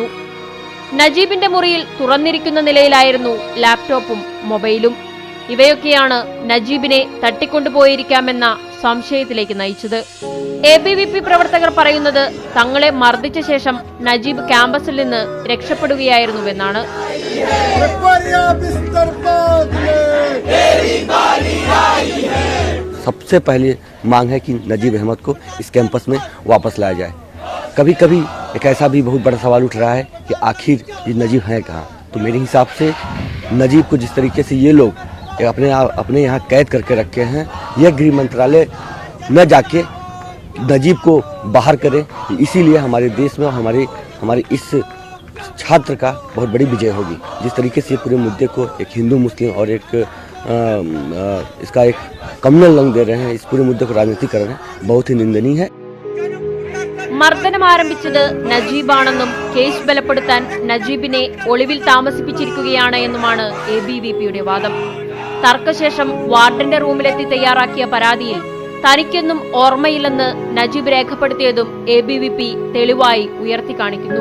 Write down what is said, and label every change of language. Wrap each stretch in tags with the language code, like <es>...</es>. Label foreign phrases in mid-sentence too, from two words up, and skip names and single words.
<ml>നജീബിന്റെ മുറിയിൽ തുറന്നിരിക്കുന്ന നിലയിലായിരുന്നു ലാപ്ടോപ്പും മൊബൈലും. ഇവയൊക്കെയാണ് നജീബിനെ തട്ടിക്കൊണ്ടുപോയിരിക്കാമെന്ന സംശയത്തിലേക്ക് നയിച്ചത്. ABVP പ്രവർത്തകർ പറയുന്നത് തങ്ങളെ മർദ്ദിച്ച ശേഷം നജീബ് ക്യാമ്പസിൽ നിന്ന് രക്ഷപ്പെടുകയായിരുന്നുവെന്നാണ്.</ml> <hi>सबसे पहले मांग है कि नजीब अहमद को इस कैंपस में वापस लाया जाए। कभी कभी एक ऐसा भी बहुत बड़ा सवाल उठ रहा है कि आखिर ये नजीब हैं कहाँ। तो मेरे हिसाब से नजीब को जिस तरीके से ये लोग अपने यहाँ कैद करके रखे हैं, यह गृह मंत्रालय न जाके नजीब को बाहर करे। इसीलिए हमारे देश में हमारे इस छात्र का बहुत बड़ी विजय होगी। जिस तरीके से पूरे मुद्दे को एक हिंदू मुस्लिम और एक इसका एक कम्युनल रंग दे रहे हैं, इस पूरे मुद्दे को राजनीतिक कर रहे हैं, बहुत ही निंदनीय है।</hi> <ml>മർദ്ദനം ആരംഭിച്ചത് നജീബാണെന്നും കേസ് ബലപ്പെടുത്താൻ നജീബിനെ ഒളിവിൽ താമസിപ്പിച്ചിരിക്കുകയാണ് എന്നുമാണ് ABVPയുടെ വാദം. തർക്കശേഷം വാർഡന്റെ റൂമിലെത്തി തയ്യാറാക്കിയ പരാതിയിൽ തനിക്കൊന്നും ഓർമ്മയില്ലെന്ന് നജീബ് രേഖപ്പെടുത്തിയതും ABVP തെളിവായി ഉയർത്തിക്കാണിക്കുന്നു.</ml>